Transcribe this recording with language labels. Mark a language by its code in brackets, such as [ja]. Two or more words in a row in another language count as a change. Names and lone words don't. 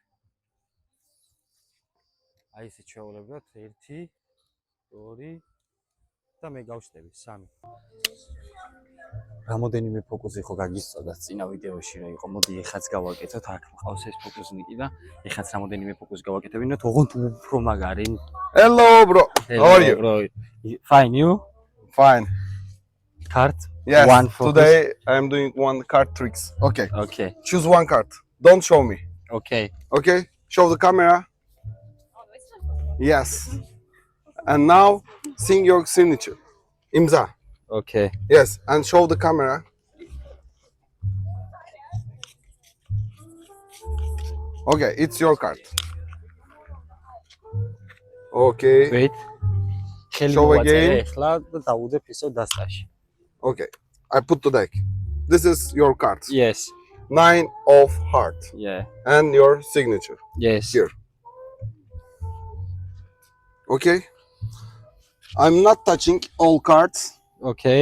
[ka] აი ესე ჩაულებდათ 1 2 და მე გავშტები 3. რამოდენიმე ფოკუსი ხო გაგისწოდათ წინა ვიდეოში რა იყო. მოდი ეხაც გავაკეთოთ. აქ მყავს ეს ფოკუსნიკი და ეხაც რამოდენიმე ფოკუსი გავაკეთებინოთ. ოღონდ უფრო მაგარი. [en] Hello, bro. How are you? Bro. Fine, you? Fine. Card? Yes. One focus. Today I am doing one card tricks. Okay. Okay. Choose one card. Don't show me. Okay. Okay. Show the camera. Yes. And now sing your signature. Imza. Okay. Yes. And show the camera. Okay. It's your card. Okay. Wait. [ka] ხელი [en] Show [ka] მოვაწერე [en] again. [ka] ეხლა და დავუდებ ისევ დასტაში. [en] Okay. I put the deck. This is your cards. Yes. 9 of heart Yeah. and your signature. Yes. Here. Okay. I'm not touching all cards. Okay.